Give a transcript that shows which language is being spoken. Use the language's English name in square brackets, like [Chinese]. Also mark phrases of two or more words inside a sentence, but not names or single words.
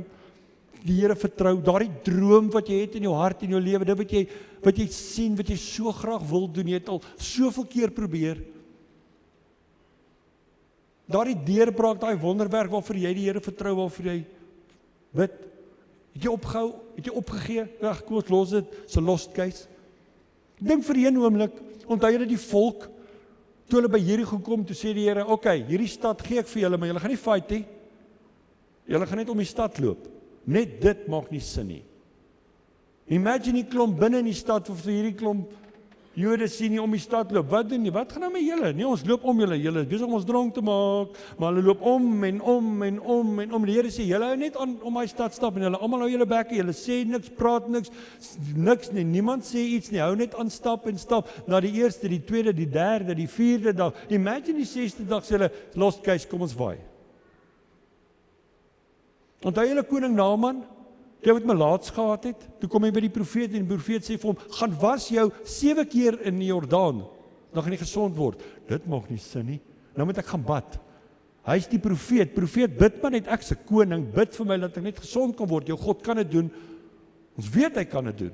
[Afrikaans] Die Here vertrou, daardie droom wat jy het in jou hart en jou lewe, dit wat jy sien, wat jy so graag wil doen, jy het al soveel keer probeer. Daardie deurbraak, daai wonderwerk waarvoor jy die Here vertrou, waarvoor jy bid, het jy opgehou, het jy opgegee? Ag, kom ons los dit, [English] so lost case. [Afrikaans] Dink vir een oomblik, onthou jy dat die volk, toe hulle by Jerigo kom, toe sê die Here, okay, hierdie stad gee ek vir julle, maar julle gaan nie fight nie. Julle gaan net om die stad loop. Net dit maak nie sin nie. Imagine die klomp binne in die stad, of hierdie klomp Jode sien nie om die stad loop. Wat doen jy? Wat gaan nou met julle? Nee, ons loop om julle. Julle is besig om ons dronk te maak, maar hulle loop om en om en om en om. Die Here sê, julle hou net aan om my stad stap en julle almal hou julle bekke, julle sê niks, praat niks nie, niemand sê iets nie, hou net aan stap en stap. Na die eerste, die tweede, die derde, die vierde dag. Imagine die 6de dag sê hulle, [English] lost case, [Afrikaans] kom ons waai. Onthou julle koning Naaman, jy wat melaats gehad het, toe kom hy by die profeet en die profeet sê vir hom, gaan was jou 7 keer in die Jordaan, dan gaan jy gesond word. Dit maak nie sin nie, nou moet ek gaan bad. Hy is die profeet bid maar net, ek se koning, bid vir my dat ek net gesond kan word, jou God kan dit doen, ons weet hy kan dit doen.